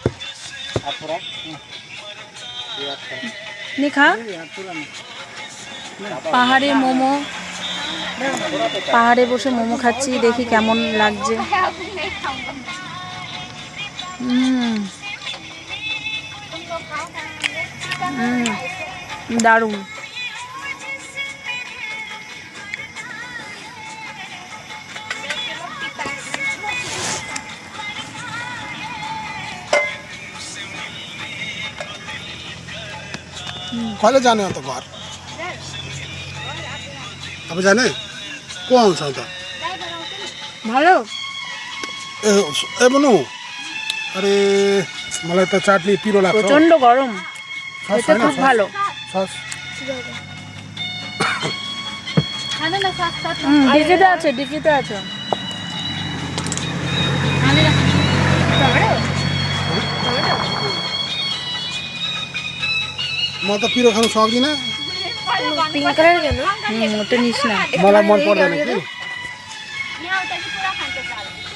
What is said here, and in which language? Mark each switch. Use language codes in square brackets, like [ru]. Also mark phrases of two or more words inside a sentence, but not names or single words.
[bn] নিখা পাহাড়ে মোমো, পাহাড়ে বসে মোমো খাচ্ছি, দেখি কেমন লাগছে। দারুণ। [ne] कहिले जाने अन्त घर? अब जाने को आउँछ अन्त? [bn] ভালো। [ne] ए बनु, अरे मलाई त चाटनी पिरो लाग्छ। [bn] প্রচন্ড গরম, [ne] सस [bn] এটা [ne] छैन? [bn] খুব ভালো। [ne] सस खानु न सस सस। [bn] ডিকিতে আছে, ডিকিতে আছে। [ne] म त पिरो खानु सक्दिनँ, [en] pink color [hi] के ना [bn] ওটা নিস না। [ne] मलाई मन पर्दैन कि। यहाँ उता चाहिँ पुरा खान्छ चाल।